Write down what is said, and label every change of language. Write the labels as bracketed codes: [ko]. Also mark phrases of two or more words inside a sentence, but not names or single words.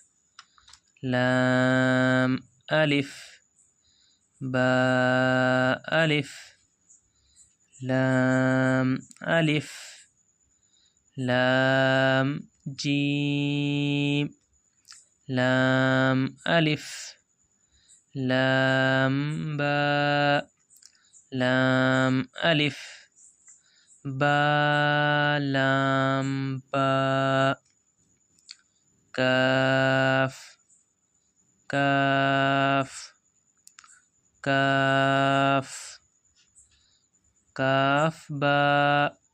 [ur] لام الف با الف لام الف لام جیم لام الف لام با لام الف با لام با کاف کاف کاف کاف با